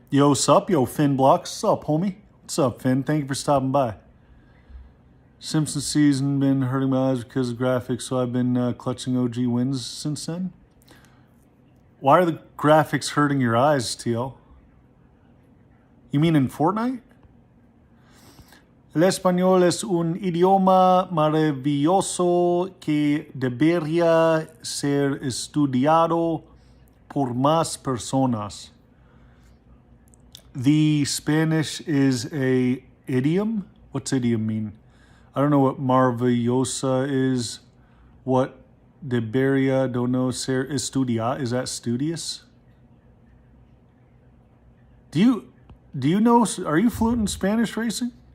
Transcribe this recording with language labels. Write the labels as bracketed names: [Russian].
[English] Yo, sup? Yo, Finn Blocks. Sup, homie? What's up, Finn? Thank you for stopping by. Simpsons season been hurting my eyes because of graphics, so I've been clutching OG wins since then. Why are the graphics hurting your eyes, TL? You mean in Fortnite? [Spanish] El español es un idioma maravilloso que debería ser estudiado por más personas. [English] The Spanish is a idiom? What's idiom mean? I don't know what maravillosa is. What De Beria, don't know. Estudia, is that studious? Do you know? Are you fluent in Spanish racing?